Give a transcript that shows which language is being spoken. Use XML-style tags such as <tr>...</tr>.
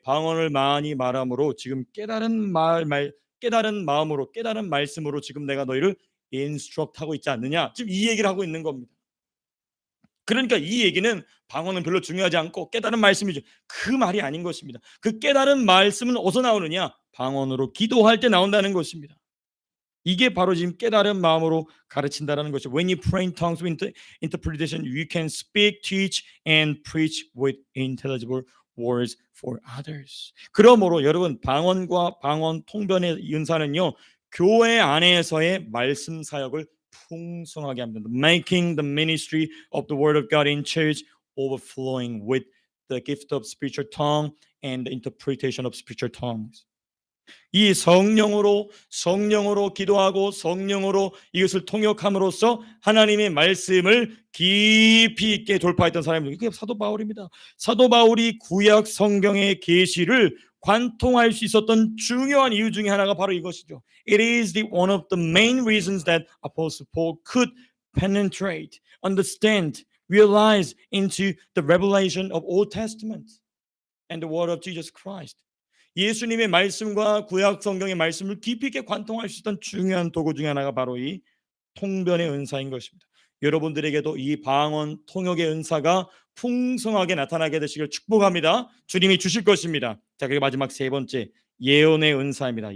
<ko>방언을 많이 말함으로 지금 깨달은 깨달은 마음으로 깨달은 말씀으로 지금 내가 너희를 인스트럭트하고 있지 않느냐. 지금 이 얘기를 하고 있는 겁니다. 그러니까 이 얘기는 방언은 별로 중요하지 않고 깨달은 말씀이죠. 그 말이 아닌 것입니다. 그 깨달은 말씀은 어디서 나오느냐? 방언으로 기도할 때 나온다는 것입니다. 이게 바로 지금 깨달은 마음으로 가르친다라는 것이죠.</ko> <en>When you pray in tongues with interpretation, you can speak, teach, and preach with intelligible words for others.</en> <ko>그러므로 여러분 방언과 방언 통변의 은사는요 교회 안에서의 말씀 사역을 풍성하게 합니다.</ko> <en>Making the ministry of the word of God in church overflowing with the gift of spiritual tongue and the interpretation of spiritual tongues.</en> <ko>이 성령으로 기도하고 성령으로 이것을 통역함으로써 하나님의 말씀을 깊이 있게 돌파했던 사람이 이게 사도 바울입니다. 사도 바울이 구약 성경의 계시를 관통할 수 있었던 중요한 이유 중에 하나가 바로 이것이죠.</ko> <en>It is one of the main reasons that Apostle Paul could penetrate, understand, realize into the revelation of Old Testament and the word of Jesus Christ.</en> <ko>예수님의 말씀과 구약 성경의 말씀을 깊이 있게 관통할 수 있던 중요한 도구 중에 하나가 바로 이 통변의 은사인 것입니다. 여러분들에게도 이 방언 통역의 은사가 풍성하게 나타나게 되시길 축복합니다. 주님이 주실 것입니다. 자, 그리고 마지막 세 번째 예언의 은사입니다.</ko>